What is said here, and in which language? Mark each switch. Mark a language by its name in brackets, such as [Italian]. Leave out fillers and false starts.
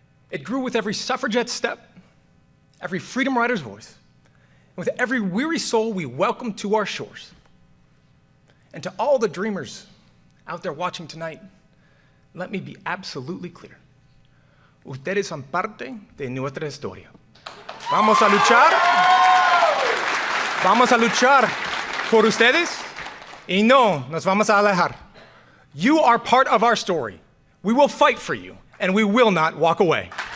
[English] It grew with every suffragette step, every freedom rider's voice, and with every weary soul we welcome to our shores. And to all the dreamers out there watching tonight, let me be absolutely clear. [Spanish] Ustedes son parte de nuestra historia. Vamos a luchar por ustedes y no nos vamos a alejar. [English] You are part of our story. We will fight for you, and we will not walk away.